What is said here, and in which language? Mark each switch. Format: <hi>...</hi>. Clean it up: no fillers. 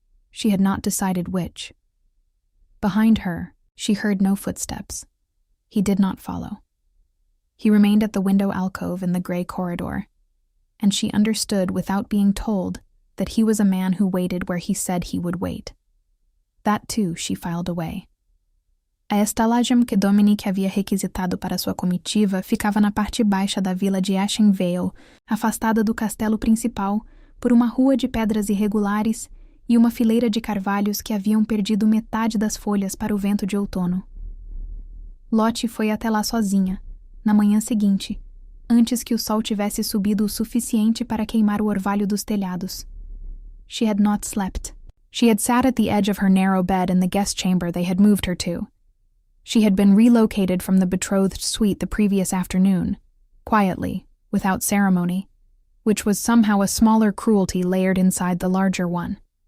<en>She had not decided which. Behind her, she heard no footsteps. He did not follow. He remained at the window alcove in the gray corridor, and she understood without being told that he was a man who waited where he said he would wait. That, too, she filed away.</en> <pt>A estalagem que Dominic havia requisitado para sua comitiva ficava na parte baixa da vila de Ashen Vale, afastada do castelo principal, por uma rua de pedras irregulares e uma fileira de carvalhos que haviam perdido metade das folhas para o vento de outono. Lottie foi até lá sozinha, na manhã seguinte, antes que o sol tivesse subido o suficiente para queimar o orvalho dos telhados.</pt> <en>She had not slept. She had sat at the edge of her narrow bed in the guest chamber they had moved her to. She had been relocated from the betrothed suite the previous afternoon, quietly, without ceremony, which was somehow a smaller cruelty layered inside the larger one.</en>